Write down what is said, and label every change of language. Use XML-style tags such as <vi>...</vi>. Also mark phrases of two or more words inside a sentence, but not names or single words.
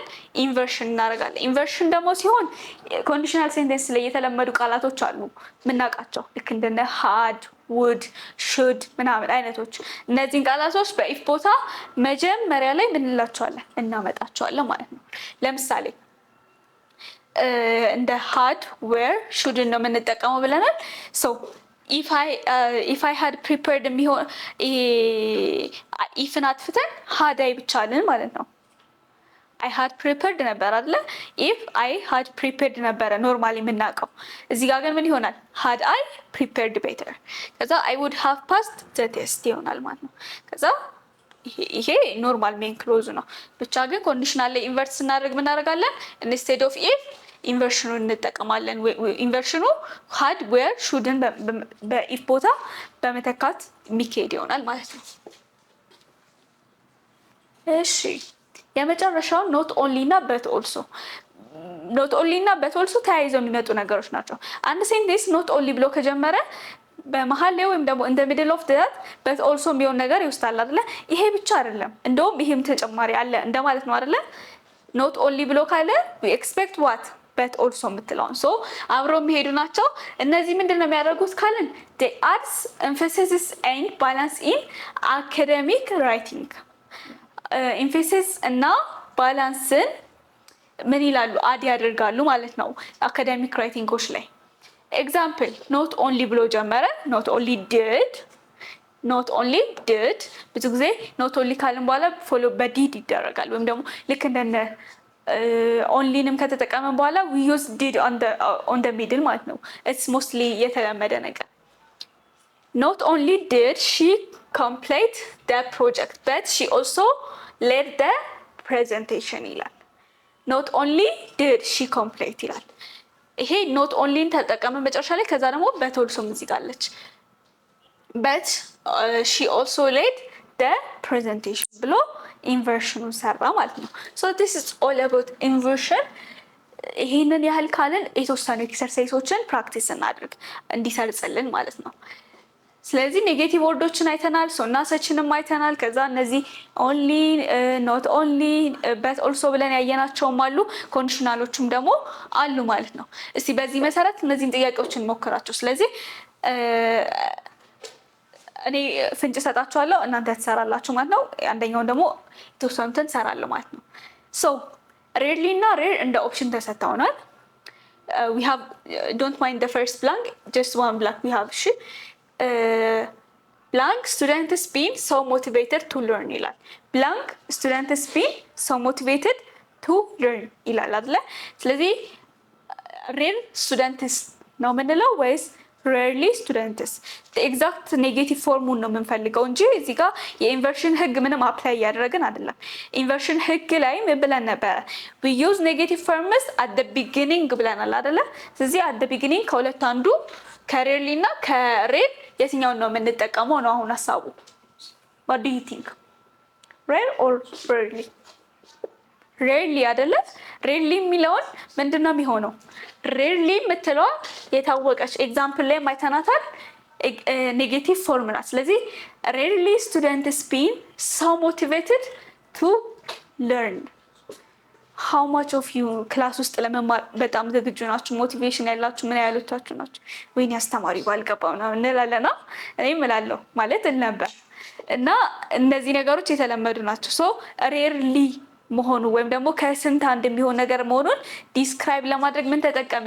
<am>ኢንቨርሽን እናደርጋለን። ኢንቨርሽን ደግሞ ሲሆን</am> <en>conditional sentence</en> <am>ላይ የተለመዱ ቃላቶች አሉ ምናውቃቸው፣ ልክ እንደነ ሃድ፣ ውድ፣ ሹድ ምናምን አይነቶች። እነዚህን ቃላቶች በኢፍ ቦታ መጀመሪያ ላይ ምን እንላቸዋለን? እናመጣቸዋለን ማለት ነው። ለምሳሌ እንደ ሃድ፣ ዌር፣ ሹድን ነው የምንጠቀመው ብለናል። ሶ</am> <en>if I had prepared</en> <am>የሚሆን ኢፍን አጥፍተን</am> <en>had I</en> <am>ብቻ አለን ማለት ነው።</am> <en>I had prepared</en> <am>ነበር አይደለ?</am> <en>if I had prepared</en> <am>ነበረ ኖርማሊ የምናውቀው። እዚህ ጋር ግን ምን ይሆናል?</am> <en>had I prepared better።</en> <am>ከዛ</am> <en>I would have passed the test</en> <am>ይሆናል ማለት ነው። ከዛ ይሄ</am> <en>normal main clause</en> <am>ነው። ብቻ ግን ኮንዲሽናል ላይ ኢንቨርት ስናደርግ ምን እናደርጋለን?</am> <en>instead of if</en> <am>ኢንቨርሽኑ እንጠቀማለን። ኢንቨርሽኑ</am> <en>had where shouldን</en> <am>በኢፍ ቦታ በመተካት የሚካሄድ ይሆናል ማለት ነው። እሺ የመጨረሻው</am> <en>not only</en> <am>እና</am> <en>but also። not only</en> <am>እና</am> <en>but also</en> <am>ተያይዘው የሚመጡ ነገሮች ናቸው። አንድ ሴንቴንስ</am> <en>not only</en> <am>ብሎ ከጀመረ በመሀል ላይ ወይም ደግሞ እንደ</am> <en>middle of that but also</en> <am>የሚሆን ነገር ይወስዳል አይደለ? ይሄ ብቻ አይደለም፣ እንደውም ይሄም ተጨማሪ አለ እንደማለት ነው አይደለ?</am> <en>not only</en> <am>ብሎ ካለ</am> <en>we expect what but also</en> <am>የምትለውን ሶ አብረው የሚሄዱ ናቸው። እነዚህ ምንድን ነው የሚያደርጉት ካልን</am> <en>they adds emphasis and balance in academic writing።</en> <am>ኤምፌሲስ እና ባላንስን ምን ይላሉ? አድ ያደርጋሉ ማለት ነው</am> <en>academic writings</en> <am>ላይ። ኤግዛምፕል</am> <en>not only</en> <am>ብሎ ጀመረ።</am> <en>not only did፣ not only did።</en> <am>ብዙ ጊዜ</am> <en>not only</en> <am>ካልን በኋላ ፎሎ በዲድ ይደረጋል። ወይም ደግሞ ልክ እንደነ ኦንሊንም ከተጠቀመን በኋላ</am> <en>we use did on the middle</en> <am>ማለት ነው።</am> <en>it's mostly</en> <am>የተለመደ ነገር።</am> <en>not only did she complete the project but she also led the presentation</en> <am>ይላል።</am> <en>not only did she complete</en> <am>ይላል። ይሄ</am> <en>not onlyን</en> <am>ተጠቀመን መጨረሻ ላይ። ከዛ ደግሞ</am> <en>but also</en> <am>እዚህ ጋር አለች</am> <en>but she also led the presentation</en> <am>ብሎ ኢንቨርሽኑን ሰራ ማለት ነው።</am> <en>so this is all about inversion።</en> <am>ይሄንን ያህል ካልን የተወሰኑ ኤክሰርሳይሶችን ፕራክቲስ እናድርግ እንዲሰርጽልን ማለት ነው። ስለዚህ</am> <en>negative words</en> <am>አይተናል፣ ሶ እና ሰችንም አይተናል። ከዛ እነዚህ</am> <en>only, not only, but also</en> <am>ብለን ያየናቸውም አሉ፣ ኮንዲሽናሎቹም ደግሞ አሉ ማለት ነው። እስቲ በዚህ መሰረት እነዚህን ጥያቄዎችን ሞክራቸው። ስለዚህ እኔ ፍንጭ ሰጣችኋለሁ፣ እናንተ ትሰራላችሁ ማለት ነው። አንደኛውን ደግሞ የተወሰኑትን ትሰራለሁ ማለት ነው።</am> <en>so rarely</en> <am>እና ሬር እንደ ኦፕሽን ተሰጥተውናል።</am> <en>we have don't mind the first blank, just one blank we have።</en> <am>እሺ</am> <en>blank students been so motivated to learn</en> <am>ይላል።</am> <en>blank students been so motivated to learn</en> <am>ይላል አይደለ? ስለዚህ ሬር students ነው የምንለው ወይስ</am> <en>rarely students exact negative form</en> <am>ነው የምንፈልገው እንጂ እዚህ ጋር የኢንቨርሽን ህግ ምንም አፕላይ እያደረግን አይደለም። ኢንቨርሽን ህግ ላይ ምን ብለን ነበረ?</am> <en>we use negative forms at the beginning</en> <am>ብለናል አይደለ? ስለዚህ</am> <en>at the beginning</en> <am>ከሁለት አንዱ ከሬርሊ እና ከሬር የትኛውን ነው የምንጠቀመው ነው አሁን ሀሳቡ።</am> <en>what do you think? rare or rarely? rarely አይደለ?</en> <am>rarely የሚለውን ምንድነው የሚሆነው? rarely የምትለዋ የታወቀች ኤግዛምፕል ላይ ማይተናታል</am> <en>negative form</en> <am>ናት። ስለዚህ</am> <en>rarely students been so motivated to learn. how much of you</en> <am>ክላስ ውስጥ ለመማር በጣም ዝግጁ ናችሁ? ሞቲቬሽን ያላችሁ ምን ያህሎቻችሁ ናችሁ? ወይኔ አስተማሪ ባልገባው ነው እንላለን። እኔም እላለሁ ማለት ነበር። እና እነዚህ ነገሮች የተለመዱ ናቸው። ሶ rarely መሆኑ ወይም ደግሞ ከስንት አንድ የሚሆን ነገር መሆኑን ዲስክራይብ ለማድረግ ምን ተጠቀምን?</am>